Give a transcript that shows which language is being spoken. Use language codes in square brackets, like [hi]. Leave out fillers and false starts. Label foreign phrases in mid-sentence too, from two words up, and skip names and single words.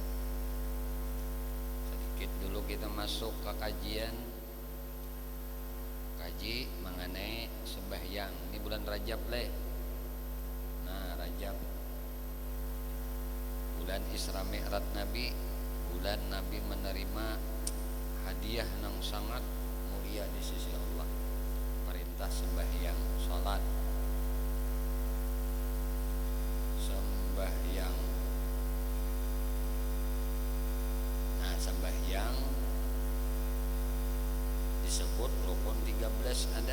[id] Sedikit dulu kita masuk ke kajian, kaji mengenai sembahyang. Ini bulan Rajab leh. Nah, Rajab bulan Isra Mi'raj Nabi, bulan Nabi menerima hadiah yang sangat mulia di sisi Allah. Perintah sembahyang, salat, sembahyang. Nah, sembahyang disebut rukun 13 ada.